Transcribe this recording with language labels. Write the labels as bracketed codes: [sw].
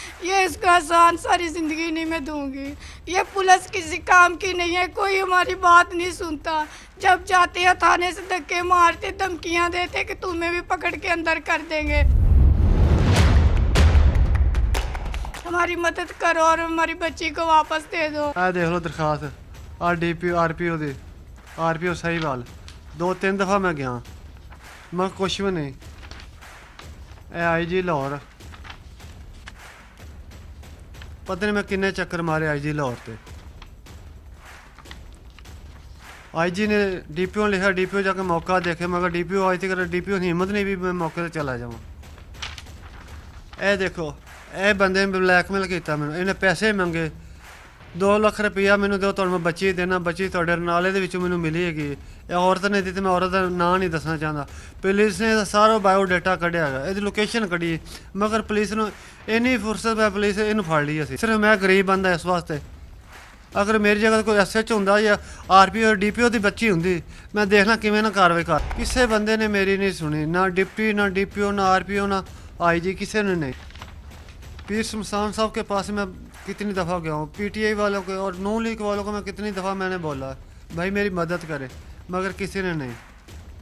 [hi] ये इसका एहसान सारी ज़िंदगी नहीं मैं दूँगी। ये पुलिस किसी काम की नहीं है, कोई हमारी बात नहीं सुनता। जब जाते हैं थाने से धक्के मारते, धमकियाँ देते कि तुम्हें भी पकड़ के अंदर कर देंगे। हमारी मदद करो और हमारी बच्ची को वापस दे दो। देख लो दरखास्त [pa] RPO ਦੀ RPO ਸਹੀਵਾਲ 2-3 ਦਫਾ ਮੈਂ ਗਿਆ, ਮੈਂ ਕੁਛ ਵੀ ਨਹੀਂ। ਇਹ IG ਲਾਹੌਰ, ਪਤਾ ਨਹੀਂ ਮੈਂ ਕਿੰਨੇ ਚੱਕਰ ਮਾਰੇ IG ਲਾਹੌਰ ਤੇ। IG ਨੇ DPO ਲਿਖਿਆ, DPO ਜਾ ਕੇ ਮੌਕਾ ਦੇਖੇ, ਮगर DPO ਅੱਜ ਤੱਕ DPO ਦੀ ਹਿੰਮਤ ਨਹੀਂ ਵੀ ਮੈਂ ਮੌਕੇ ਤੇ ਚਲਾ ਜਾਵਾਂ। ਇਹ ਦੇਖੋ, ਇਹ ਬੰਦੇ ਨੇ ਬਲੈਕਮੇਲ ਕੀਤਾ ਮੈਨੂੰ, ਇਹਨੇ ਪੈਸੇ ਮੰਗੇ। 2 ਲੱਖ ਰੁਪਈਆ ਮੈਨੂੰ ਦਿਓ, ਤੁਹਾਨੂੰ ਮੈਂ ਬੱਚੀ ਦੇਣਾ, ਬੱਚੀ ਤੁਹਾਡੇ ਨਾਲੇ ਦੇ ਵਿੱਚੋਂ ਮੈਨੂੰ ਮਿਲੀ ਹੈਗੀ। ਇਹ ਔਰਤ ਨੇ ਦਿੱਤੀ, ਮੈਂ ਔਰਤ ਦਾ ਨਾਂ ਨਹੀਂ ਦੱਸਣਾ ਚਾਹੁੰਦਾ। ਪੁਲਿਸ ਨੇ ਸਾਰਾ ਬਾਇਓਡਾਟਾ ਕੱਢਿਆ ਹੈਗਾ, ਇਹਦੀ ਲੋਕੇਸ਼ਨ ਕੱਢੀ, ਮਗਰ ਪੁਲਿਸ ਨੂੰ ਇੰਨੀ ਫੁਰਸਤ ਹੈ, ਪੁਲਿਸ ਇਹਨੂੰ ਫੜ ਲਈ। ਅਸੀਂ ਸਿਰਫ ਮੈਂ ਗਰੀਬ ਬੰਦਾ ਇਸ ਵਾਸਤੇ। ਅਗਰ ਮੇਰੀ ਜਗ੍ਹਾ ਕੋਈ SHO ਹੁੰਦਾ ਜਾਂ RPO DPO ਦੀ ਬੱਚੀ ਹੁੰਦੀ, ਮੈਂ ਦੇਖਣਾ ਕਿਵੇਂ ਨਾ ਕਾਰਵਾਈ ਕਰ। ਕਿਸੇ ਬੰਦੇ ਨੇ ਮੇਰੀ [hi] नहीं सुनी, ना डिप्टी, ना DPO, ना RPO, ना IG, किसी ने नहीं। पीर शमशान साहब के पास मैं कितनी दफ़ा गया हूँ, PTI वालों को और नून लीग वालों को मैं कितनी दफ़ा मैंने बोला भाई मेरी मदद करे, मगर किसी ने नहीं।